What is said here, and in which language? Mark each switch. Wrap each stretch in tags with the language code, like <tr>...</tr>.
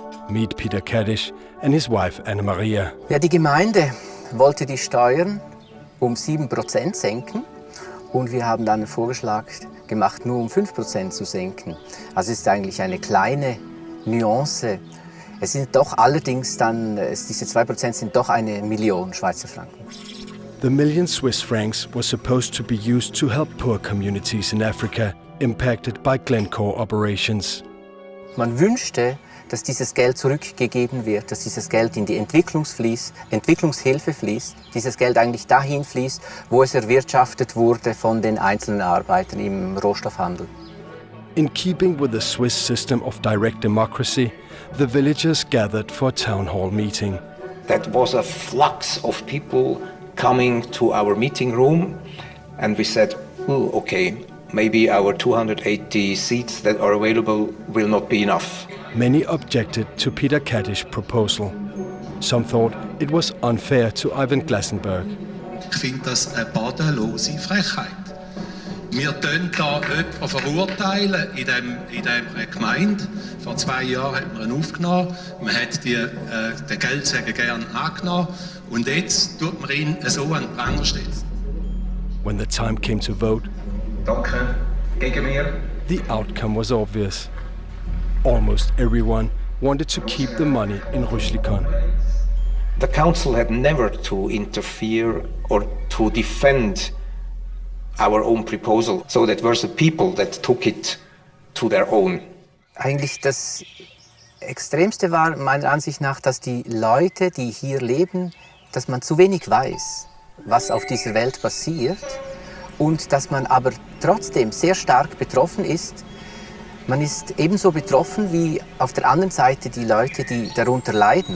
<en>Meet Peter Kaddish and his wife Anna-Maria.</en> <de>Ja, die Gemeinde wollte die Steuern 7% senken und wir haben dann einen Vorschlag gemacht, nur 5% zu senken. Also es ist eigentlich eine kleine Nuance. Es sind doch allerdings dann, diese 2% sind doch 1 Million Schweizer Franken.</de> <en>The million Swiss francs was supposed to be used to help poor communities in Africa impacted by Glencore operations.</en> <de>Man wünschte, dass dieses Geld zurückgegeben wird, dass dieses Geld in die Entwicklungshilfe fließt, dieses Geld eigentlich dahin fließt, wo es erwirtschaftet wurde von den einzelnen Arbeitern im Rohstoffhandel.</de> <en>In keeping with the Swiss system of direct democracy, the villagers gathered for a town hall meeting. That was a flux of people coming to our meeting room, and we said, oh, okay, maybe our 280 seats that are available will not be enough. Many objected to Peter Kaddish's proposal. Some thought it was unfair to Ivan Glassenberg.</en> <de>Ich finde das eine bodenlose Frechheit. Wir tun da jemanden verurteilen in dieser Gemeinde. Vor 2 Jahren hat man ihn aufgenommen. Man hat den Geldsäger gerne angenommen. Und jetzt tut man ihn so an den Pranger stellen.</de> <en>When the time came to vote,</en> <de>Danke, gegen mir.</de> <en>The outcome was obvious. Almost everyone wanted to keep the money in Rüschlikon. The council had never to interfere or to defend our own proposal. So that were the people that took it to their own.</en> <de>Eigentlich das Extremste war meiner Ansicht nach, dass die Leute, die hier leben, dass man zu wenig weiß, was auf dieser Welt passiert und dass man aber trotzdem sehr stark betroffen ist. Man ist ebenso betroffen wie auf der anderen Seite die Leute, die darunter leiden.</de>